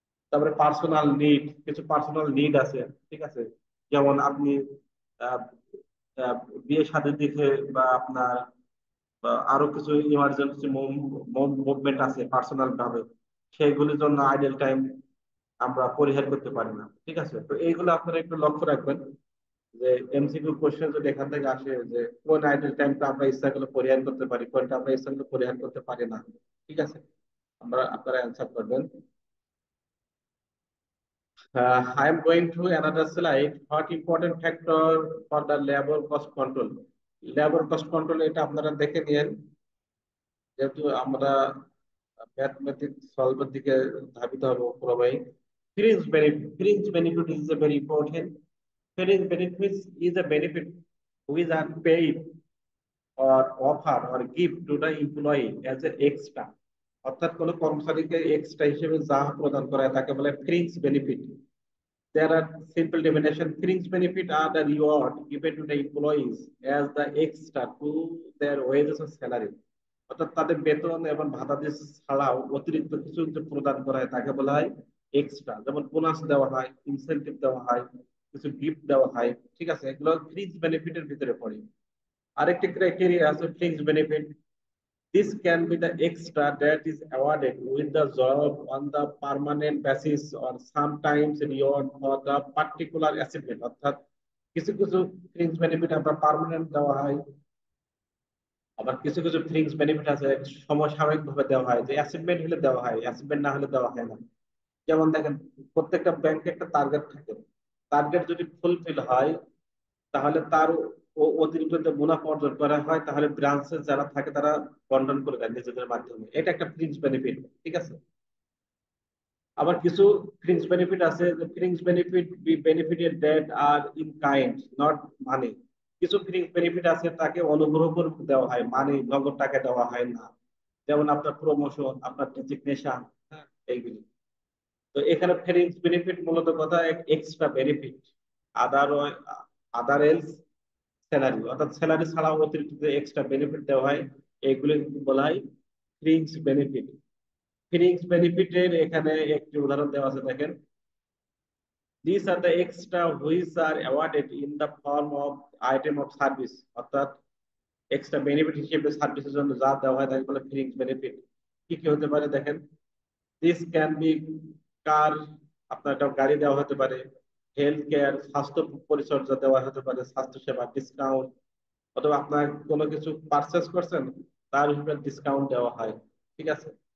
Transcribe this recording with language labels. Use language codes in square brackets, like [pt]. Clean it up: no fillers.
[bn] তারপরে personal need, কিছু personal need আছে। ঠিক আছে, যেমন আপনি আহ, আহ, বিয়ে শাদীর দিকে বা আপনার আরো কিছু ইমার্জেন্সি মুভমেন্ট আছে পার্সোনাল ভাবে, সেইগুলির জন্য আইডল টাইম আমরা পরিহার করতে পারি না। ঠিক আছে, তো এইগুলো আপনারা একটু লক্ষ্য রাখবেন, যে এমসিকিউ কোশ্চেন যদি এখান থেকে আসে যে কোন আইডল টাইমটা আমরা ইচ্ছা করলে পরিহার করতে পারি, কোনটা আমরা ইচ্ছা করলে পরিহার করতে পারি না। ঠিক আছে, আপনারা অ্যান্সার করবেন। [en] I am going to another slide. What important factor for the labor cost control? Labor cost control [bn] এটা আপনারা দেখে নিয়েন, যেহেতু আমরা ম্যাথমেটিক্স সলভের দিকে ধাবিত হবো পুরোপুরি। [en] Fringe benefit is a very important. Fringe benefits is a benefit which are paid or offer or give to the employee as an extra, [bn] অর্থাৎ কোনো কর্মচারীকে এক্সট্রা হিসেবে যা প্রদান করা হয় তাকে বলে fringe benefit. [en] There are simple definition. Fringe benefit are the reward given to the employees as the extra to their wages or salary. [bn] অর্থাৎ তাদের বেতন এবং ভাতাদি ছাড়াও অতিরিক্ত কিছু যে প্রদান করা হয় তাকে বলা হয় এক্সট্রা, যেমন বোনাস দেওয়া হয়, ইনসেনটিভ দেওয়া হয়, কিছু গিফট দেওয়া হয়। ঠিক আছে, এগুলো ফ্রিঞ্জ বেনিফিটের ভিতরে পড়ে। আরেকটি ক্রাইটেরিয়া আছে fringe benefit: [en] this can be the extra that is awarded with the job on the permanent basis or sometimes reward for the particular achievement. [bn] অর্থাৎ কিছু কিছু ফ্রিঞ্জ বেনিফিট আমরা পার্মানেন্ট দেওয়া হয়, আবার কিছু কিছু ফ্রিঞ্জ বেনিফিট আছে সমসাময়িক ভাবে দেওয়া হয়, যে অ্যাচিভমেন্ট হলে দেওয়া হয়, অ্যাচিভমেন্ট না হলে দেওয়া হয় না। যেমন দেখেন, প্রত্যেকটা ব্যাংকে একটা টার্গেট থাকে, টার্গেট যদি ফুলফিল হয় তাহলে তার অতিরিক্ত যে মুনাফা অর্জন করা হয় তাহলে ব্রাঞ্চে যারা থাকে তারা বন্টন করে দেয় নিজেদের মাধ্যমে, এটা একটা ফ্রিঞ্জ বেনিফিট। ঠিক আছে। আবার কিছু ফ্রিঞ্জ বেনিফিট আছে, যে fringe benefit [en] Benefited that are in kind not money. [bn] কিছু ফ্রিঞ্জ বেনিফিট আছে তাকে অনুগ্রহ করে দেওয়া হয়, মানে নগদ টাকা দেওয়া হয় না। যেমন আপনার প্রমোশন, আপনার ডেজিগনেশন, এইগুলি। তো এখানে ফ্রিঞ্জ বেনিফিট মূলত কথা এক্সট্রা বেনিফিট, আদার আদার এলস স্যালারি, অর্থাৎ স্যালারি ছাড়াও অতিরিক্ত যে এক্সট্রা বেনিফিট দেওয়া হয় এগুলো বলা হয় ফ্রিঞ্জ বেনিফিট। ফ্রিঞ্জ বেনিফিটের এখানে একটি উদাহরণ দেওয়া আছে, দেখেন। [en] These are the extra which are awarded in the form of item of service, [bn] অর্থাৎ এক্সট্রা বেনিফিট হিসেবে সার্ভিসের জন্য যা দেওয়া হয় তাকে বলে ফ্রিঞ্জ বেনিফিট। কি কি হতে পারে দেখেন। [en] this can be car, [bn] আপনার একটা গাড়ি দেওয়া হতে পারে। হেলথ কেয়ার, স্বাস্থ্য পরিচর্যা দেওয়া হতে পারে, স্বাস্থ্য সেবা ডিসকাউন্ট, অথবা আপনার কোনো কিছু পারচেস করছেন তার উপরে ডিসকাউন্ট দেওয়া হয়। ঠিক আছে।